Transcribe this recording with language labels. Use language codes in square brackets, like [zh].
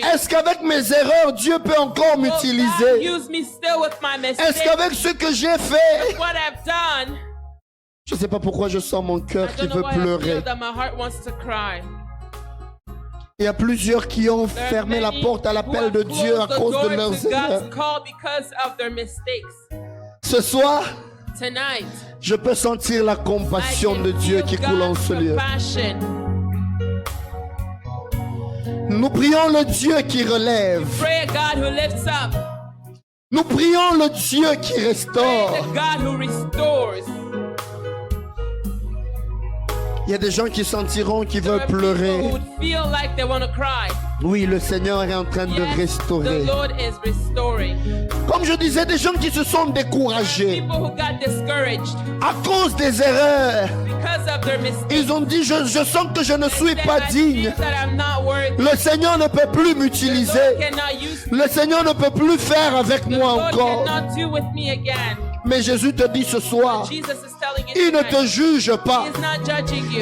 [fr] Est-ce qu'avec mes erreurs, Dieu peut encore [en] Will God [fr] m'utiliser? [en] use me still with my [fr] Est-ce [en] mistakes? [fr] qu'avec ce que j'ai fait, [en] What I've done, [fr] je ne sais pas pourquoi je sens mon [en] I [fr] cœur qui [en] don't know [fr] veut [en] why I [fr] pleurer. [en] feel that my heart wants to cry. [fr] Il y a plusieurs qui ont [en] There are [fr] fermé la [en] many [fr] porte à [en] who [fr] l'appel [en] have [fr] de Dieu à [en] closed the [fr] cause [en] door [fr] de leurs [en] to [fr] erreurs. [en] God's call because of their mistakes. [fr] Ce soir, [en] Tonight, [fr] je peux sentir la [en] I [fr] compassion [en] can [fr] de Dieu [en] feel [fr] qui coule en [en] God's [fr] ce lieu. [en] compassion. [fr] Nous prions le Dieu qui relève. [en] Pray a God who lifts up. [fr] Nous prions le Dieu qui [en] Pray [fr] restaure. [en] the God who restores. [fr] Il y a des gens qui sentiront qu'ils [en] There [fr] veulent [en] are people who [fr] pleurer. [en] would feel like they want to cry. [fr] Oui, le Seigneur est en train de [en] Yes, [fr] restaurer. [en] the Lord is restoring. [fr] Comme je disais, des gens qui se sont découragés [en] People who got discouraged [fr] à cause des erreurs. [en] because of their mistakes. [fr] Ils ont dit, je sens que je ne suis [en] Said, [fr] pas [en] I [fr] digne. [en] feel that I'm not worthy. [fr] Le Seigneur ne peut plus [en] The [fr] m'utiliser. [en] Lord cannot use me. [fr] Le Seigneur ne peut plus faire avec [en] The [fr] moi [en] Lord [fr] encore. [en] cannot do with me again. [fr] Mais Jésus te dit ce soir, [en] Jesus is telling you [fr] il ne [en] tonight, [fr] te juge pas. [en] He is not judging you.